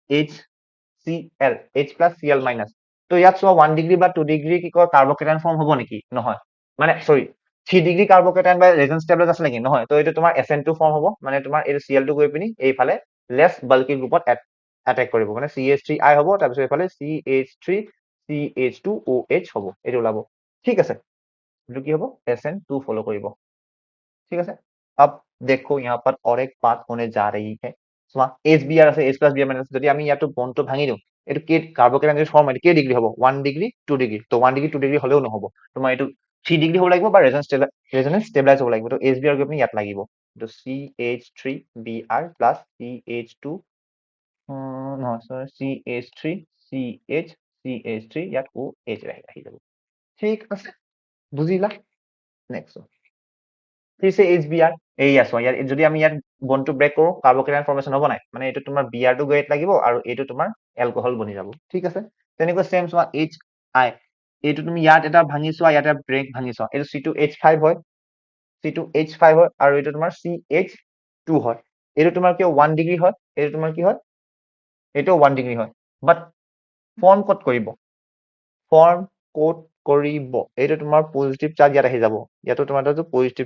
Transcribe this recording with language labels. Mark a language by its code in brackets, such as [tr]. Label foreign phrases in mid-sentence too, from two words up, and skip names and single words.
[as] HCl H+Cl- তো ইয়াত চোৱা 1 ডিগ্ৰী বা 2 ডিগ্ৰী কি কয় কাৰ্বকেটাইন ফৰ্ম হ'ব নেকি নহয় মানে সৰি 3 ডিগ্ৰী কাৰ্বকেটাইন বা [en] resonance stabilise [as] আছে নেকি নহয় তো এইটো তোমাৰ SN2 ফৰ্ম হ'ব মানে তোমাৰ এইটো Cl টো গৈ পিনি এইফালে [en] less bulky groupত [as] এটেক কৰিব মানে CH3I হ'ব তাৰপিছত এইফালে CH3 CH2OH হ'ব এইটো ওলাব ঠিক আছে এইটো কি হ'ব SN2 ফলো কৰিব ঠিক আছে [hi] अब देखो यहाँ पर और एक बात होने जा रही है [as] চোৱা HBr আছে H+Br- যদি আমি ইয়াতো বন্ডটো ভাঙি দিওঁ এইটো কি কাৰ্বকেটাইন যদি ফৰ্ম হয় কি ডিগ্ৰী হ'ব 1 ডিগ্ৰী 2 ডিগ্ৰী তো 1 ডিগ্ৰী 2 ডিগ্ৰী হলেও নহব তোমাৰ এইটো 3 ডিগ্ৰী হ'ব লাগিব বা [en] resonance stabilise [as] হ'ব লাগিব তো HBr গৈ পিনি ইয়াত লাগিব তো CH3Br প্লাছ CH2 নহয় সৰি CH3 ইয়াত OH আহি যাব ঠিক আছে বুজিলা নেক্সট [hi] फिर से [as] HBr এইয়া চোৱা ইয়াত যদি আমি ইয়াত বন্ডটো ব্ৰেক কৰো [en] carbocation formation [as] হ'ব নাই মানে এইটো তোমাৰ Br টো গৈ লাগিব আৰু এইটো তোমাৰ এলকহল বনি যাব ঠিক আছে তেনেকৈ সেম চোৱা HI এইটো তুমি ইয়াত এটা ভাঙি চোৱা ইয়াত এটা ব্ৰেক ভাঙি চোৱা এইটো C2H5 হয় C2H5 হয় আৰু এইটো তোমাৰ CH2 হয় এইটো তোমাৰ কি 1 ডিগ্ৰী হয় এইটো তোমাৰ কি হয় এইটো 1 ডিগ্ৰী হয় বাট ফৰ্ম ক'ত কৰিব এইটো তোমাৰ [en] positive charge [as] ইয়াত আহি যাব ইয়াতো তোমাৰ তাতো পজিটিভ